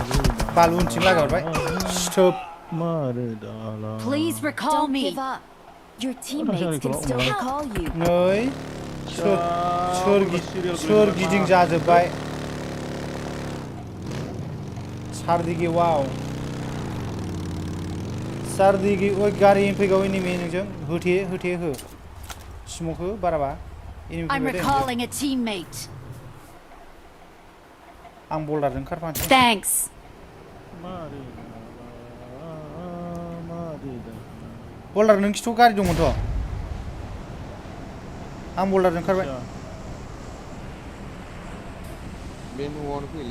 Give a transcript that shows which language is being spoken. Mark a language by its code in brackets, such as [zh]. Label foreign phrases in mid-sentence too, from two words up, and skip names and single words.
[brx] बालुनथिं लागायहरबाय स्टप [en] Please recall me. Give up. Your teammates can still recall you. [brx] नै सोरगिदिं जाजोब्बाय सारदिगि वाव सारदिगि ओइ गारि फैगौ एनिमि नोंजों होथे हो स्मक हो बाराबा एनिमि [en] I'm [brx] फैबाय दे [en] recalling a teammate. [brx] आं बल्डारजों खारफानोसै [en] Thanks. [brx] बल्डार नों खिथाव गारि दंमोनथ' आं बल्डारजों खारबाय बे न'आवनो फैलै